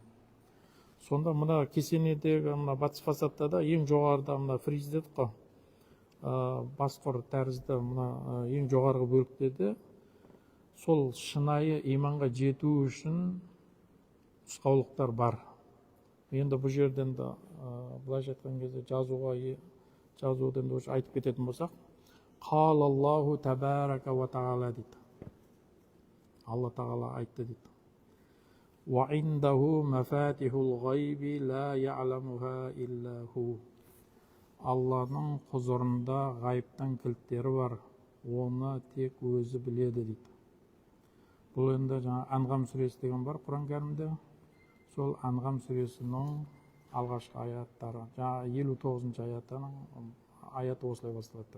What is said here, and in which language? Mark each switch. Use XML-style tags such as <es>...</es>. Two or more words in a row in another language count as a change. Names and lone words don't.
<kk>Сонда мына кесенедегі мына батыс фасадта да ең жоғарыда мына фриз дедік қой, басқұр тәрізді мына ең жоғарғы бөлікте де сол шынайы иманға жету үшін нұсқаулықтар бар. Енді бұл жерден де былайша айтқан кезде жазудан айтып кететін болсақ,</kk> <ar>قال الله تبارك وتعالى</ar> <kk>дейді. Алла тағала айтты дейді.</kk> <ar>وعنده مفاتيح الغيب لا يعلمها إلا هو.</ar> <kk>Алланың құзырында ғайыптың кілттері бар, оны тек өзі біледі дейді. Бұл енді жаңа Анғам сүресі деген бар Құран кәрімде. Сол Анғам сүресінің алғашқы аяттары, жаңа 59-шы аяты осылай басталады.</kk>